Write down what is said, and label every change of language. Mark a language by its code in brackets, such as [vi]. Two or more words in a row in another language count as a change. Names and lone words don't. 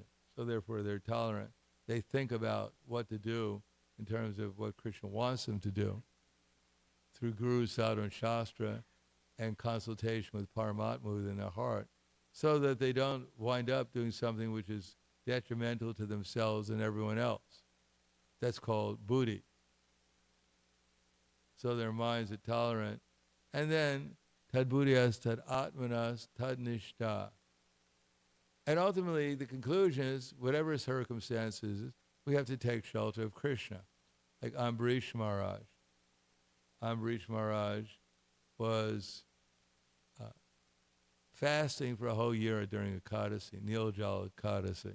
[en] So therefore, they're tolerant. They think about what to do in terms of what Krishna wants them to do through Guru, Sadhu, and Shastra and consultation with Paramatma within their heart, so that they don't wind up doing something which is detrimental to themselves and everyone else. That's called buddhi. So their minds are tolerant. And then, [sa] tad buddhiyas, tad atmanas, tad nishta. [en] And ultimately, the conclusion is, whatever circumstances, we have to take shelter of Krishna. Like Ambarish Maharaj. Ambarish Maharaj was fasting for a whole year during Ekadasi, Nilajal Ekadasi.